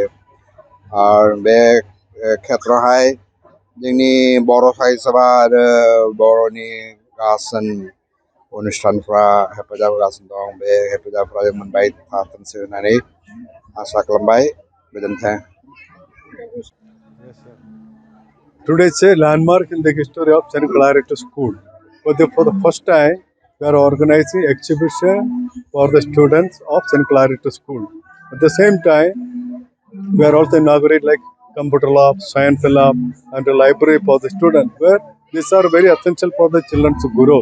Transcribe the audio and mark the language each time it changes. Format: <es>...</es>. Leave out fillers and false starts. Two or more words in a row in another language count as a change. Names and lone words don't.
<brx>आरो बे खेत्रआवहाय जोंनि बर' साहित्य आरो बर'नि गासै अनुष्ठानफ्रा हेफाजाब होगासिनो दं। बे हेफाजाबफ्रा मोनबाय थाथोंसै होननानै आसा खालामबाय। गोजोन्थों।</brx> <en>Today is a landmark in the history of St. Claret School. For the first time, we are organizing exhibition for the students of St. Claret School. At the same time, we are also inaugurating like computer lab, science lab, and a library for the students, where these are very essential for the children's growth.</en>